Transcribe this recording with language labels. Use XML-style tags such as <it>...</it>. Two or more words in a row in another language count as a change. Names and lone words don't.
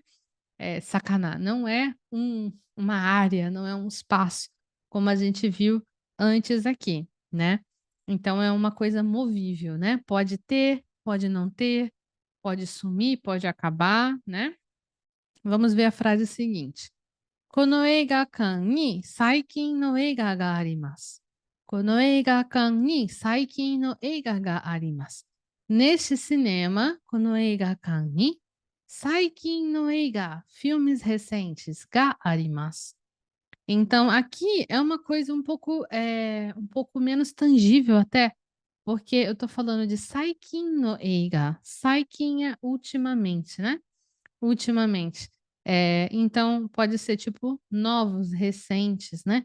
<pt>Sakana não é uma área, não é um espaço, como a gente viu antes aqui, né? Então, é uma coisa movível, né? Pode ter, pode não ter, pode sumir, pode acabar, né? Vamos ver a frase seguinte.</pt> <ja>この映画館に最近の映画があります。この映画館に最近の映画があります。</ja> <pt>Neste cinema,</pt> <ja>この映画館に最近の映画,</ja> <pt>filmes recentes,</pt> <ja>があります.</ja> <pt>Então, aqui é uma coisa um pouco menos tangível até, porque eu estou falando de</pt> <ja>最近の映画.</ja> <pt>Saikin é ultimamente, né? Ultimamente. Então, pode ser tipo novos, recentes, né?</pt>